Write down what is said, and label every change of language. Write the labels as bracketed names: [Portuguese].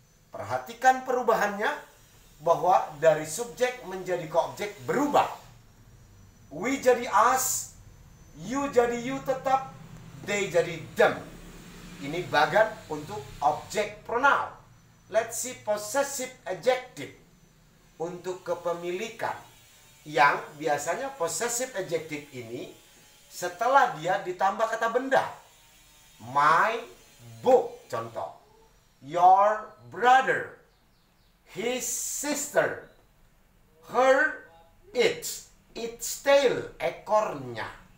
[Indonesian] Perhatikan perubahannya, bahwa dari subjek menjadi ke objek berubah. We jadi us, you jadi you tetap, they jadi them. Ini bagan untuk objek pronoun. [English] Let's see possessive adjective. [Indonesian] Untuk kepemilikan, yang biasanya possessive adjective ini setelah dia ditambah kata benda. [English] My book, contoh. Your brother, his sister, her, its tail, ekornya.